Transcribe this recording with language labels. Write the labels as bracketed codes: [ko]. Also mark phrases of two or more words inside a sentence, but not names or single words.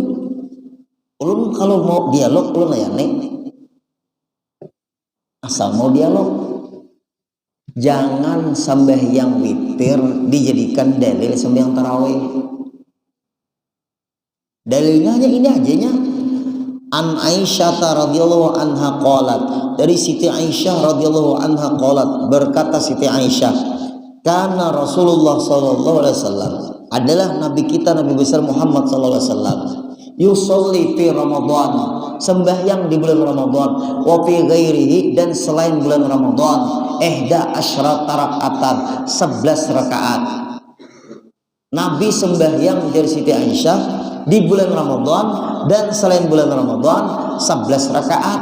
[bjn] Ulun kalau mau dialog, ulun layani. Asal mau dialog. Jangan sembahyang witir dijadikan dalil sembahyang tarawih. Dalilnya hanya ini ajanya. [ar] عن عائشة رضي الله عنها قالت, [bjn] dari Siti Aisyah [ar] رضي الله عنها قالت, [bjn] berkata Siti Aisyah, karena Rasulullah [ar] صلى الله عليه وسلم, [bjn] adalah nabi kita, Nabi besar Muhammad [ar] صلى الله عليه وسلم, يصلي في رمضان, [bjn] sembahyang di bulan Ramadan, [ar] وفي غيره, [bjn] dan selain bulan Ramadan, [ar] إحدى عشرة ركعة, [bjn] 11 rakaat. Nabi sembahyang dari Siti Aisyah di bulan Ramadan dan selain bulan Ramadan 11 rakaat.